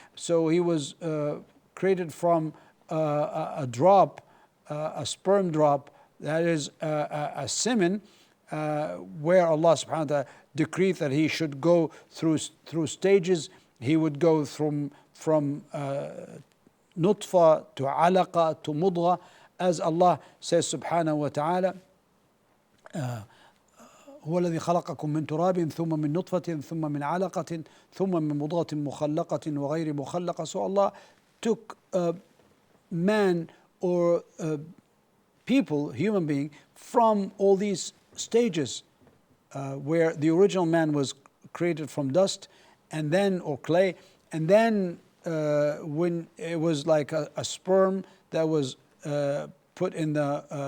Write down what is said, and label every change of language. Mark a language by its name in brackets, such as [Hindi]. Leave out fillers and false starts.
[English] So he was created from a drop, a sperm drop, that is a semen, where Allah subhanahu wa ta'ala decreed that he should go through stages. He would go from nutfa to alaqa to mudgha, as Allah says subhanahu wa ta'ala, [Arabic] هو الذي خلقكم من تراب ثم من نطفة ثم من علقة ثم من مضغة مخلقة وغير مخلقة. [English] So Allah took man or people, human being, from all these stages where the original man was created from dust and then, or clay, and then when it was like a sperm that was put in the